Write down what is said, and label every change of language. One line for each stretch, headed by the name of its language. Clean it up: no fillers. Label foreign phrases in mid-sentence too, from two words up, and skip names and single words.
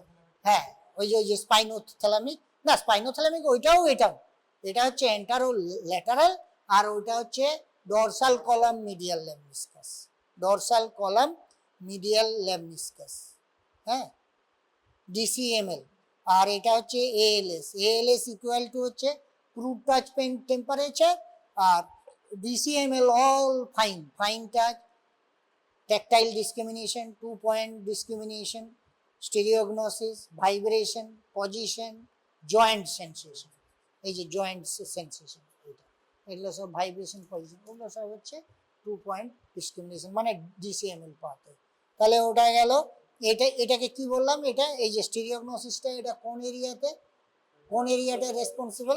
Bangla: হ্যাঁ, ওই যে স্পাইনোথ্যালামিক, না স্পাইনোথ্যালামিক ওইটাও, এটা হচ্ছে অ্যান্টারোল্যাটারাল, আর ওইটা হচ্ছে
English: dorsal column medial lemniscus, dorsal column medial lemniscus,
Bangla: হ্যাঁ, ডিসিএমএল। আর এটা হচ্ছে এএলএস, এএলএস
English: equal to
Bangla: হচ্ছে
English: crude touch, pain, temperature,
Bangla: আর
English: DCML all fine, fine touch, tactile discrimination, 2-point discrimination, stereognosis, vibration, position, joint sensation,
Bangla: এই যে
English: joint sensation,
Bangla: এগুলো সব
English: vibration, position,
Bangla: ওগুলো সব হচ্ছে
English: 2-point discrimination,
Bangla: মানে
English: DCML pathway.
Bangla: তাহলে ওটা গেল। এটাকে কি বললাম, এটা এই যে স্টিরিওগনোসিসটা, এটা কোন এরিয়াটা রেসপন্সিবল?